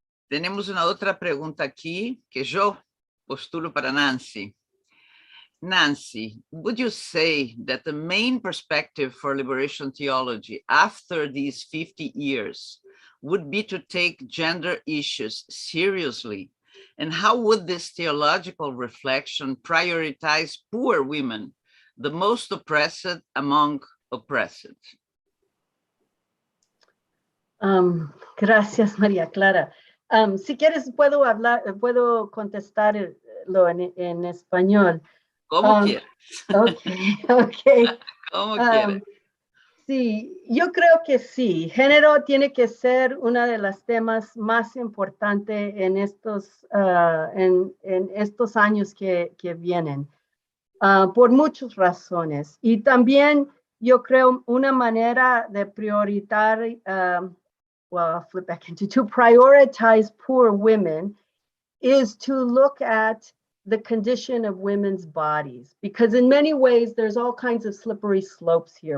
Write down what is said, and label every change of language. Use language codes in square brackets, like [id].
[es] Tenemos una otra pregunta aquí que yo postulo para Nancy. [en] Nancy, would you say that the main perspective for liberation theology after these 50 years would be to take gender issues seriously? And how would this theological reflection prioritize poor women, the most oppressed among oppressed? [es] Gracias, María Clara. Si quieres, puedo contestarlo en español. Como quieras. Ok. Como quieras. Sí, yo creo que sí. Género tiene que ser uno de los temas más importantes en estos años que vienen, por muchas razones. Y también yo creo una manera de priorizar, [en] I'll flip back into to prioritize poor women is to look at the condition of women's bodies, because in many ways there's all kinds of slippery slopes here.